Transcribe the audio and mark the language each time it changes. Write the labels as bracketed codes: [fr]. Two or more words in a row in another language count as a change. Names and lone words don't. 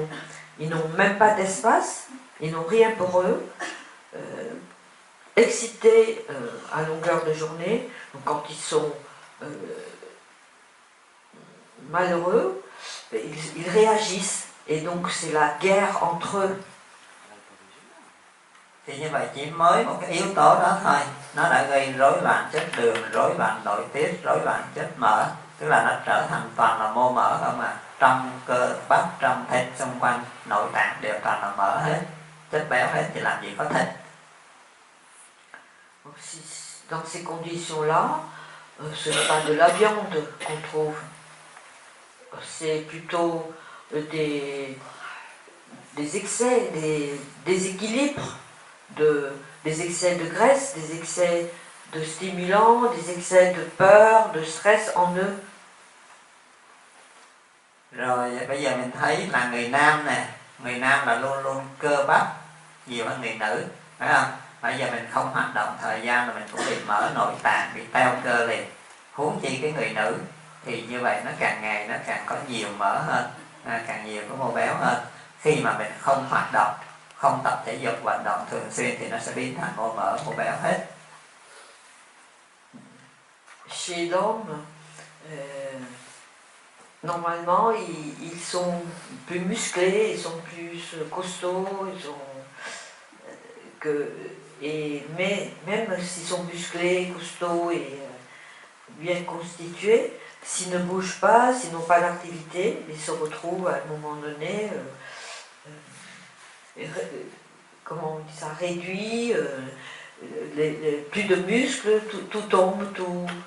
[fr] Ils n'ont même pas d'espace, ils n'ont rien pour eux. Excités à longueur de journée, donc quand ils sont malheureux, ils réagissent, et donc c'est la guerre entre eux. [vi] Thì như vậy chỉ mới một cái yếu tố đó thôi, nó đã gây rối loạn chất đường, rối loạn nội tiết, rối loạn chất mỡ, tức là nó trở thành toàn là mô mỡ không à. Trong cơ bắp, trong thịt xung quanh nội tạng đều toàn là mỡ hết, chất béo hết, thì làm gì có thịt. [fr] Dans ces conditions-là, ce n'est pas de la viande qu'on trouve, c'est plutôt des excès, des déséquilibres, des excès de graisse, des excès de stimulants, des excès de peur, de stress en eux. [vi] Rồi bây giờ mình thấy là người nam nè, người nam là luôn luôn cơ bắp nhiều hơn người nữ, phải không? Bây giờ mình không hoạt động thời gian là mình cũng bị mỡ nội tạng, bị teo cơ liền. Huống chi cái người nữ thì như vậy nó càng ngày nó càng có nhiều mỡ hơn, càng nhiều có mô béo hơn. Khi mà mình không hoạt động, không tập thể dục vận động thường xuyên thì nó sẽ biến thành mô mỡ, mô béo hết. [fr] Chez l'homme, normalement, ils sont plus musclés, ils sont plus costauds, mais même s'ils sont musclés, costauds et bien constitués, s'ils ne bougent pas, s'ils n'ont pas d'activité, ils se retrouvent à un moment donné, comment on dit ça, réduits, plus de muscles, tout tombe, tout...